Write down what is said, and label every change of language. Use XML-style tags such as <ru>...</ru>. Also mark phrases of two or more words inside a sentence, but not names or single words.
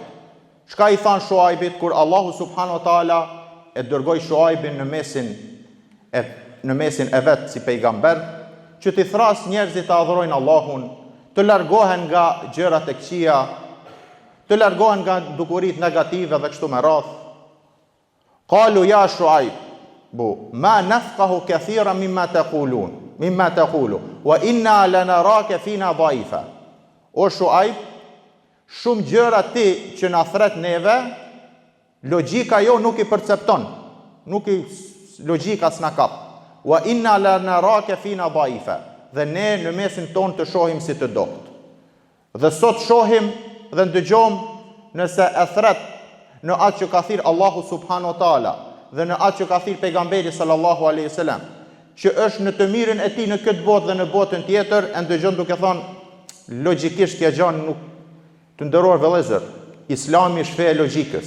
<sq>Çka i than Shuaibit kur Allahu</sq> <ar>سبحانه وتعالى</ar> <sq>e dërgoi Shuaibin në mesin e vet si pejgamber, që t'i thras njerëzit të adhurojnë Allahun, të largohen nga gjërat e këqija, të largohen nga dukurit negative dhe kështu me radhë.</sq> <ar>قالوا يا شعيب ما نفقه كثيرا مما تقول وإنا لنراك فينا ضعيفا.</ar> <sq>O Shuaib, shumë gjëra ti që na thret neve, logjika jo nuk i percepton, logjika s'na kap.</sq> <ar>وإنا لنراك فينا ضعيفا.</ar> <sq>Dhe ne në mesin ton të shohim si të dopt. Dhe sot shohim dhe ndëgjojmë nëse e thret në atë që ka thirr Allahu</sq> <ar>سبحانه وتعالى</ar> <sq>dhe në atë që ka thirr pejgamberi</sq> <ar>صلى الله عليه وسلم,</ar> <sq>që është në të mirën e tij në këtë botë dhe në botën tjetër, e ndëgjon duke thonë logjikisht kjo gjë nuk të nderuar vëllezër, Islami është fe e logjikës.</sq>